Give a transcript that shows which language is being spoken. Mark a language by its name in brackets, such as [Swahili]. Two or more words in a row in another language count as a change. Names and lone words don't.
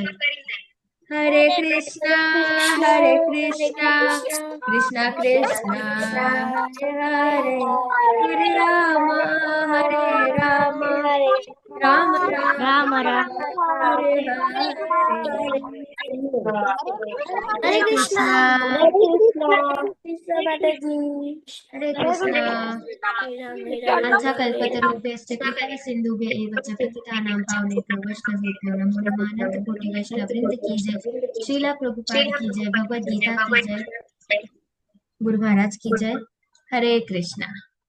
[Sanskrit] हरे कृष्ण कृष्ण कृष्ण हरे हरे, हरे राम राम राम हरे हरे. हरे कृष्ण. हरे कृष्ण. આંછાકલ્પતરુભ્યશ્ચ कृपासिन्धुभ्य एव च पतितानां पावनेभ्यो वैष्णवेभ्यो नमो नमः. [Hindi] अनंत कोटि वैष्णव वृंद की जय. श्रीला प्रभुपाद की जय. भगवद गीता की जय. गुरु महाराज की जय. हरे कृष्णा.